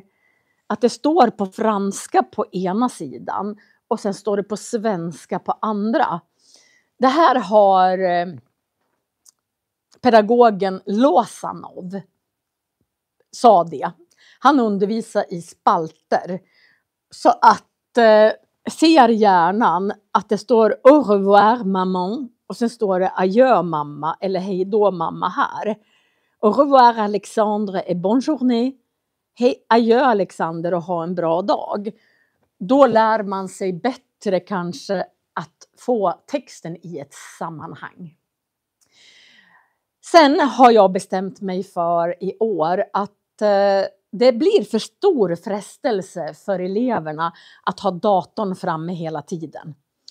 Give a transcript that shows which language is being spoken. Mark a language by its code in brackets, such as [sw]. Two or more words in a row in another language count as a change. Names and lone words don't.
[sv] Att det står på franska på ena sidan och sen står det på svenska på andra. Det här har pedagogen Lozanov sa det. Han undervisar i spalter. Så att ser hjärnan att det står [fr] au revoir maman [sv] och sen står det adjö mamma eller hej då mamma här. [fr] Au revoir Alexandre et bonne journée. [sv] Hej adjö Alexander och ha en bra dag. Då lär man sig bättre kanske att få texten i ett sammanhang. Sen har jag bestämt mig för i år att det blir för stor frestelse för eleverna att ha datorn framme hela tiden.